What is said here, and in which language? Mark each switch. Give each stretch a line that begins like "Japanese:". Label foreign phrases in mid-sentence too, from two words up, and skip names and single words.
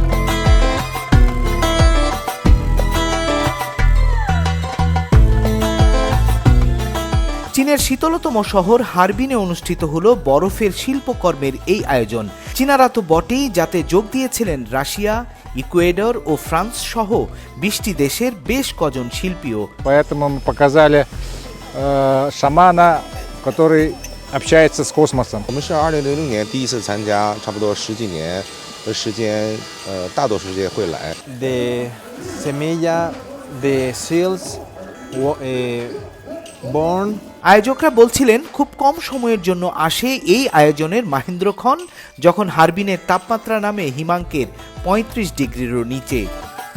Bangla: চীনের শীতলতম শহর হারবিনে অনুষ্ঠিত হলো বরফের শিল্পকর্মের এই আয়োজন। চীনারা তো বটেই, যাতে যোগ দিয়েছিলেন রাশিয়া, ইকুয়েডর ও ফ্রান্স সহ 20টি দেশের বেশ কজন শিল্পীও।
Russian: Поэтому мы показали шамана, который общается с космосом.
Chinese: 我们是2006年第一次参加，差不多10几年的时间，大多数世界会来。 The semilla, the seals born
Bangla: আয়োজকরা বলছিলেন খুব কম সময়ের জন্য আসে এই আয়োজনের মাহেন্দ্রক্ষণ, যখন হারবিনের তাপমাত্রা নামে হিমাঙ্কের 35 ডিগ্রিরও নিচে।